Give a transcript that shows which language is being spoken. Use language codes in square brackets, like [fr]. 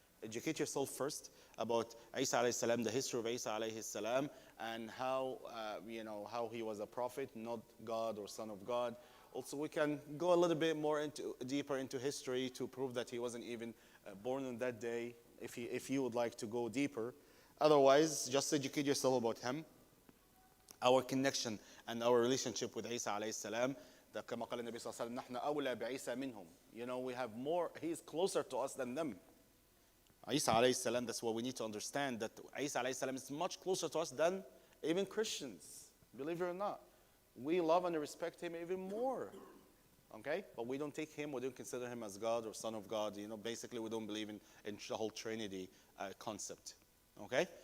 [en] Educate yourself first about Isa alayhi salam, the history of Isa alayhi salam, and how he was a prophet, not God or son of God. Also, we can go a little bit more deeper into history to prove that he wasn't even born on that day, if you would like to go deeper. Otherwise, just educate yourself about him, our connection and our relationship with Isa alayhi salam. [ar] كما قال النبي صلى الله عليه وسلم نحن أولى بعيسى منهم. [en] We have more, he is closer to us than them. Isa alayhi salam, that's what we need to understand, that Isa alayhi salam is much closer to us than even Christians, believe it or not. We love and respect him even more. Okay? But we don't take him, we don't consider him as God or son of God. Basically we don't believe in the whole Trinity concept. Okay?